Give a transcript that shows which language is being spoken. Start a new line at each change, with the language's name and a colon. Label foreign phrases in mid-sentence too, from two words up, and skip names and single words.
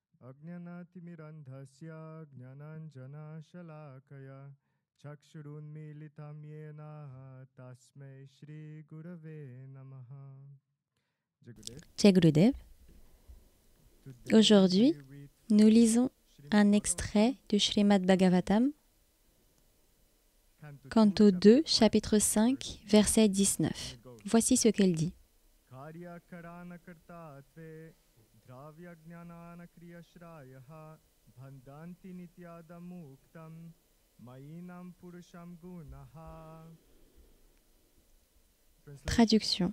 Sanskrit: अज्ञानतिमिरान्धस्य ज्ञानाञ्जन शलाकया चक्षुरुन्मीलितं येन तस्मै श्री गुरवे नमः. जय गुरुदेव.
French: Aujourd'hui, nous lisons un extrait du Srimad Bhagavatam, Canto 2, chapitre 5, verset 19. Voici ce qu'elle dit. Traduction.